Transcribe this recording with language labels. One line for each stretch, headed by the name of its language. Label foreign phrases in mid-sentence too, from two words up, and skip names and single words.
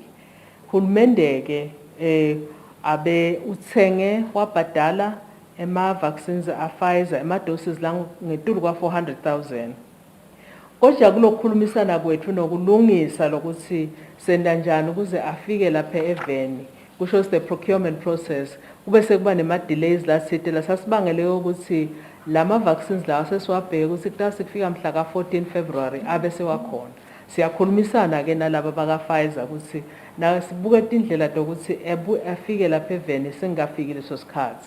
Swati: Hulumende-ke abe utsenge wabhadala ema-vaccines a-Pfizer ema-doses langetulu kwa-400,000. Kodwa kulokukhulumisana kwethu nokulungisa lokuthi senda njani ukuze afike lapha eveni kusho
English: the procurement process
Swati: kube sekuba nema-delays lasite lasasibangele ukuthi lama-vaccines lawa sesiwabheke ukuthi kuta sikufika mhla ka-14 February abe sewakhona. Siyakhulumisana-ke nalaba baka-Pfizer ukuthi na sibuke tindlela tokuthi afike lapha eveni singafiki leso sikhathi.